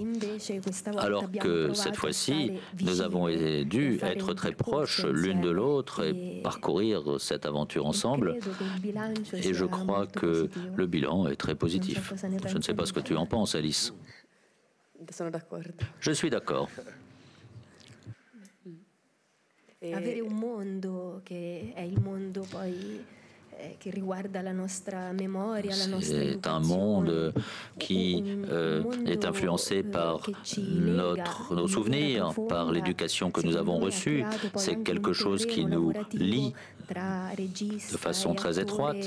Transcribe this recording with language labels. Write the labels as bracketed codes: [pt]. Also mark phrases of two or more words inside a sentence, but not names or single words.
[fr] Alors que cette fois-ci, nous avons dû être très proches l'une de l'autre et parcourir cette aventure ensemble. Et je crois que le bilan est très positif. Je ne sais pas ce que tu en penses, Alice. Je suis d'accord. [it] Avere un mondo che è il mondo poi [fr] C'est un monde qui est influencé par nos souvenirs, par l'éducation que nous avons reçue. C'est quelque chose qui nous lie de façon très étroite.